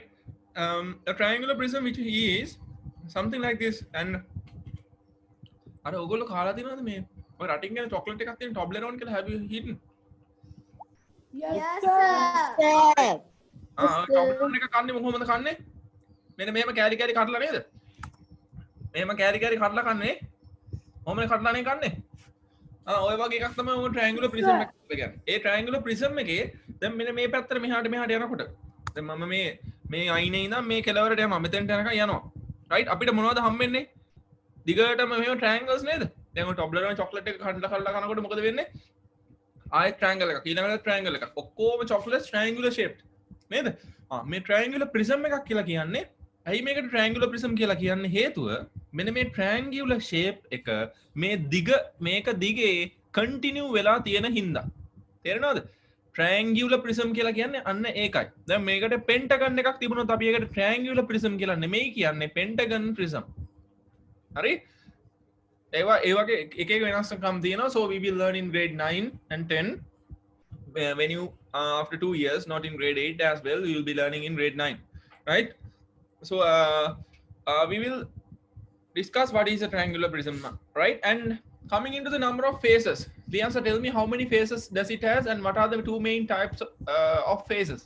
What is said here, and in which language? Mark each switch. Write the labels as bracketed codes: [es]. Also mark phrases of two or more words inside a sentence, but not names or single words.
[en] A triangular prism which is something like this, and [si] අර ඔයගොල්ලෝ කාලා තියෙනවද මේ ඔය රටින් ගෙන චොක්ලට් එකක් තියෙන Toblerone කියලා [en] have you eaten? Yes, Yes, sir. sir. [si] Toblerone එක කන්නේ කොහොමද කන්නේ? මෙන්න මෙහෙම කෑලි කෑලි කඩලා නේද? මෙහෙම කෑලි කෑලි කඩලා කන්නේ. කොහොමද කඩලානේ කන්නේ? ඔය වගේ එකක් තමයි ඔය [en] triangular prism [si] එක කියන්නේ. ඒ [en] triangular prism [si] එකේ දැන් මෙන්න මේ පැත්තට මෙහාට යනකොට දැන් මම මේ අයිනේ ඉඳන් මේ කෙළවරට යනවා මෙතෙන්ට යනකම් යනවා. right අපිට මොනවද හම්බෙන්නේ? දිගටම මෙහෙම triangles නේද? දැන් ඔය Toblerone chocolate එක කඩලා කනකොට මොකද වෙන්නේ? ආයෙත් triangle එකක් ඊළඟට triangle එකක්. ඔක්කොම chocolates [en] triangular shaped [si] නේද? මේ [en] triangular prism [si] එකක් කියලා කියන්නේ ඇයි මේකට [en] triangular prism [si] කියලා කියන්නේ හේතුව මෙන්න මේ [en] triangular shape [si] එක මේ මේක දිගේ continue වෙලා තියෙන හින්දා. තේරෙනවද? [en] triangular prism [si] කියලා කියන්නේ අන්න ඒකයි. දැන් මේකට pentagon එකක් තිබුණොත් අපි ඒකට [en] triangular prism [si] කියලා නෙමෙයි කියන්නේ [en] pentagon prism. [si] හරි? ඒවා ඒ වගේ එක එක වෙනස්කම් තියෙනවා. [en] So we will learn in grade 9 and 10 when you after 2 years, not in grade 8 as well, you will be learning in grade 9, right? So we will discuss what is a triangular prism, right? And coming into the number of faces, Liam, tell me how many faces does it has and what are the two main types of faces?